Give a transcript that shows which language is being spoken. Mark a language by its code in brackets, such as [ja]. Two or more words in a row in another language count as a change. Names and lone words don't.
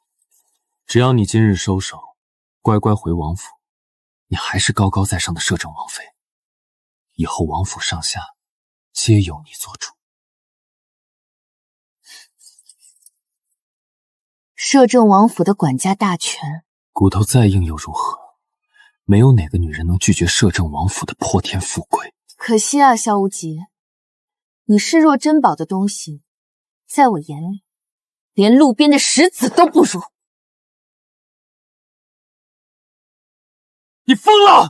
[zh] 只要你今日收手，乖乖回王府，你還是高高在上的攝政王妃，以後王府上下皆由你做主。摄政王府的管家大權，骨頭再硬又如何？沒有哪個女人能拒絕攝政王府的潑天富貴。可惜啊，蕭無極，你視若珍寶的東西，在我眼裡，連路邊的石子都不如。你瘋了！